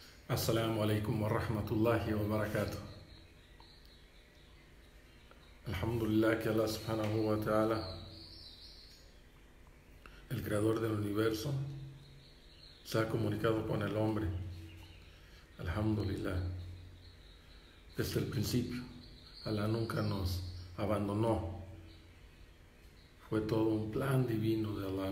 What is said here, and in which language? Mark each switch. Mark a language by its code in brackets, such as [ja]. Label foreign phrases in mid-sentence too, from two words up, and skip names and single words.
[ar] السلام عليكم ورحمة الله وبركاته. [es] Alhamdulillah que Allah [ar] سبحانه وتعالى, [es] el creador del universo, se ha comunicado con el hombre. Alhamdulillah. Desde el principio, Allah nunca nos abandonó. Fue todo un plan divino de Allah.